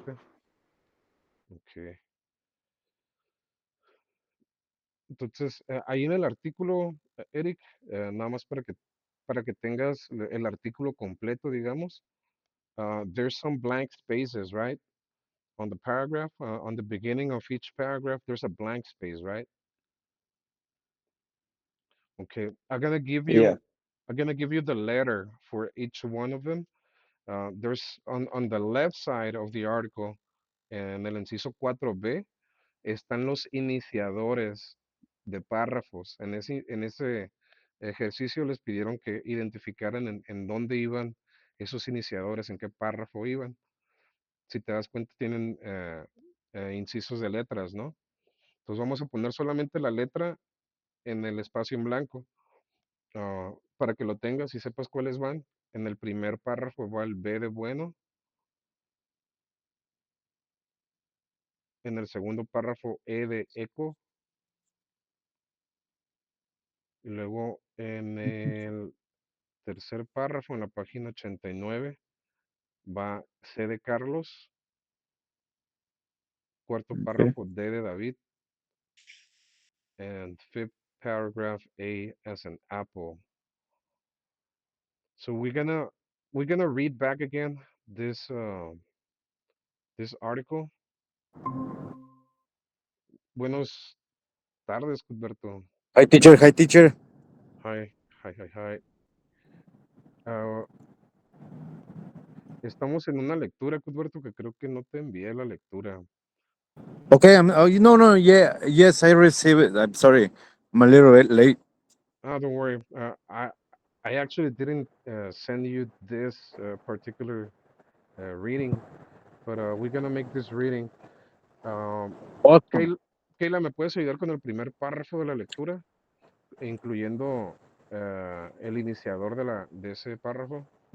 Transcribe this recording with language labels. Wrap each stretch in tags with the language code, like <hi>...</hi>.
<es>suerte. Okay. Entonces, ahí en el artículo, Eric, nada más para que tengas el artículo completo, digamos,</es> <en>there's some blank spaces, right? On the paragraph, on the beginning of each paragraph, there's a blank space, right? Okay, Yeah. I'm gonna give you the letter for each one of them. There's on the left side of the article,</en> <es>en el inciso 4B, están los iniciadores de párrafos. En ese ejercicio les pidieron que identificaran en dónde iban esos iniciadores, en qué párrafo iban. Si te das cuenta, tienen incisos de letras, ¿no? Entonces vamos a poner solamente la letra en el espacio en blanco, para que lo tengas y sepas cuáles van. En el primer párrafo va el B de bueno, en el segundo párrafo E de eco, y luego en el tercer párrafo, en la página 89, va C de Carlos, cuarto</es> <en>Okay.</en> <es>párrafo D de David,</es> <en>and fifth paragraph A as an apple. So we're gonna read back again this article.</en> <es>Buenos tardes, Cuthberto.</es> <en>Hi, teacher. Hi, teacher. Hi, hi, hi, hi.</en> <es>Ah, estamos en una lectura, Cuthberto, que creo que no te envié la lectura.</es> <en>Okay. Oh, no, no. Yeah. Yes, I received it. I'm sorry. I'm a little bit late. Ah, don't worry. I actually didn't send you this particular reading, but we're gonna make this reading. Um, Awesome.</en> <es>Kayla, Kayla, ¿me puedes ayudar con el primer párrafo de la lectura, incluyendo el iniciador de ese párrafo?</es>